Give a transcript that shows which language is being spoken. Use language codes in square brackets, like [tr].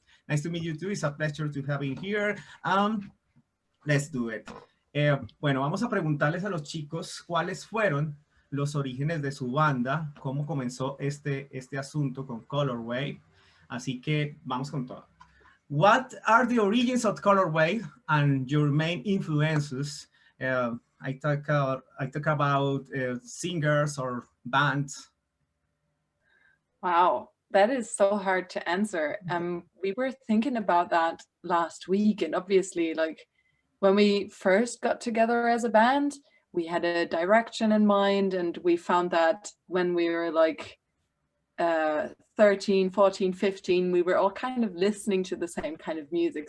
[en] Nice to meet you too. It's a pleasure to have you here. Let's do it. [es] Bueno, vamos a preguntarles a los chicos cuáles fueron los orígenes de su banda, cómo comenzó este asunto con Colorwave. Así que vamos con todo. [en] What are the origins of Colorwave and your main influences? I talk about singers or bands. Wow. that is so hard to answer. We were thinking about that last week, and obviously, like, when we first got together as a band, we had a direction in mind, and we found that when we were like 13, 14, 15, we were all kind of listening to the same kind of music.